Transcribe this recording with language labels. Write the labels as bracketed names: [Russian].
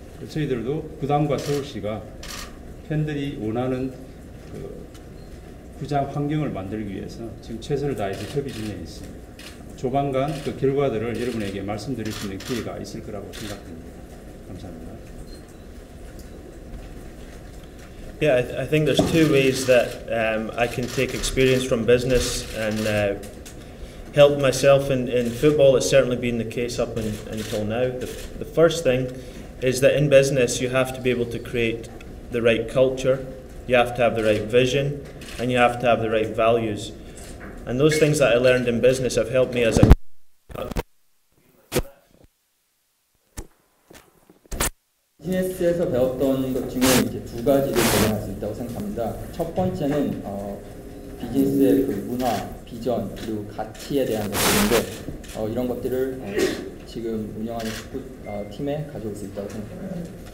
[Korean] 저희들도 구단과 서울시가 팬들이 원하는 그 구장 환경을 만들기 위해서 지금 최선을 다해서 협의 중에 있습니다. 조만간 그 결과들을 여러분에게 말씀드릴 수 있는 기회가 있을 거라고 생각합니다. 감사합니다. [English] Yeah, I think there's two ways that I can take experience from business and help myself in football. It's certainly been the case up until now. The first thing is that in business you have to be able to create the right culture, you have to have the right vision, and you have to have the right values. And those things that I learned in business have helped me as a [Korean] 비즈니스에서 배웠던 것 중에 이제 두 가지를 적용할 수 있다고 생각합니다. 첫 번째는 비즈니스의 그 문화, 비전 그리고 가치에 대한 것들인데 이런 것들을 지금 운영하는 축구 팀에 가져올 수 있다고 생각합니다.